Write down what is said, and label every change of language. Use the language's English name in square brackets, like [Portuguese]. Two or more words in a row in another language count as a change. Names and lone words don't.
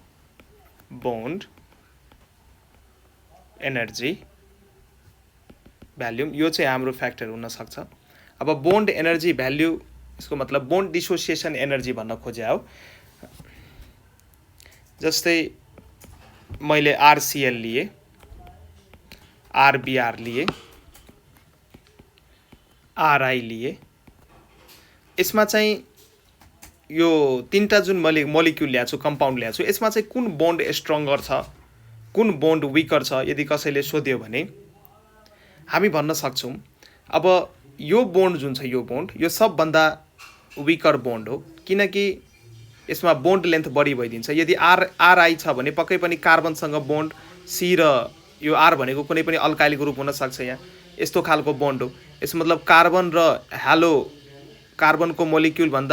[Nepali] यो चाहिँ हाम्रो फ्याक्टर हुन सक्छ अब [English] bond energy value [Nepali] यसको मतलब [English] bond dissociation energy [Nepali] भन्न खोजे हो जस्तै मैले आरसीएल लिए आरबीआर लिए आरआई लिए यसमा चाहिँ यो तीनटा जुन मैले मोलिक्युल ल्याएको छु कम्पाउन्ड ल्याएको छु यसमा चाहिँ कुन [English] bond stronger [Nepali] छ कुन [English] bond weaker [Nepali] छ यदि कसैले सोध्यो भने हामी भन्न सक्छौँ अब यो बोन्ड जुन छ यो बोन्ड यो सबभन्दा [English] weaker bond [Nepali] हो किनकि यसमा [English] bond length [Nepali] बढी भइदिन्छ यदि आरआई छ भने पक्कै पनि कार्बनसँग बोन्ड सी र यो आर भनेको कुनै पनि [English] alkyl group [Nepali] हुन सक्छ यहाँ यस्तो खालको बोन्ड हो यसको मतलब कार्बन र हेलो कार्बनको मोलिक्युल भन्दा